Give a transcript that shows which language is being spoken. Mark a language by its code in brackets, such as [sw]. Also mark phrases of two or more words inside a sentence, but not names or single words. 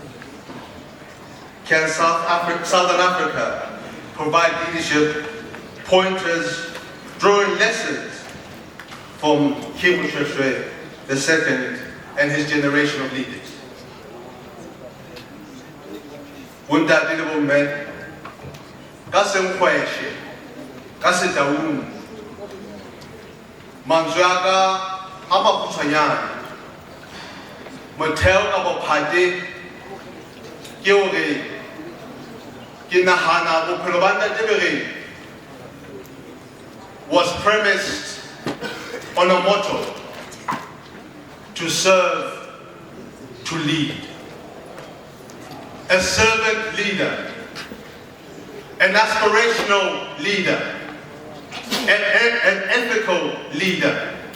[en] Can Southern Africa provide leadership, pointers, drawing lessons from King Moshoeshoe II and his generation of leaders? Wouldn't that be the men? [st] Ka senkgweshe ka setaung mantswe a ka a makgutshwanyane motheo ka bophate ke hore ke nahana bophelo ba ntate Bereng [en] was premised on a motto: to serve, to lead. A servant leader, an aspirational leader, an ethical leader.